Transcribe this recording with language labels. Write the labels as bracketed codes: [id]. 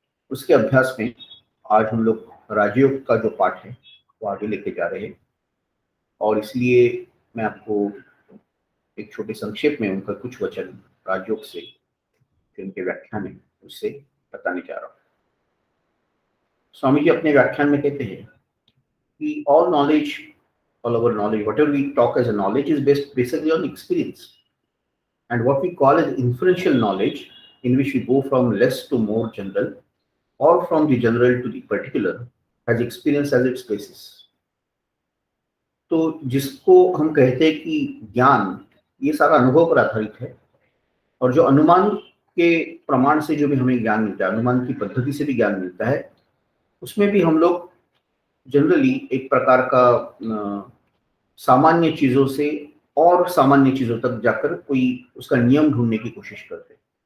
[hi] उसके अभ्यास में आज हम लोग राजयोग का जो पाठ है वो आगे लेके जा रहे हैं और इसलिए मैं आपको एक छोटे संक्षेप में उनका कुछ वचन राजयोग से, जिनके व्याख्यान है उससे बताने जा रहा हूँ। स्वामी जी अपने व्याख्यान में कहते हैं कि [en] all our knowledge, whatever we talk as a knowledge is based basically on experience, and what we call as inferential knowledge, in which we go from less to more general or from the general to the particular, has experience as its basis. [hi] तो जिसको हम कहते हैं कि ज्ञान, ये सारा अनुभव पर आधारित है और जो अनुमान के प्रमाण से जो भी हमें ज्ञान मिलता है, अनुमान की पद्धति से भी ज्ञान मिलता है, उसमें भी हम लोग जनरली एक प्रकार का सामान्य चीजों से और सामान्य चीजों तक जाकर कोई उसका नियम ढूंढने की कोशिश करते हैं।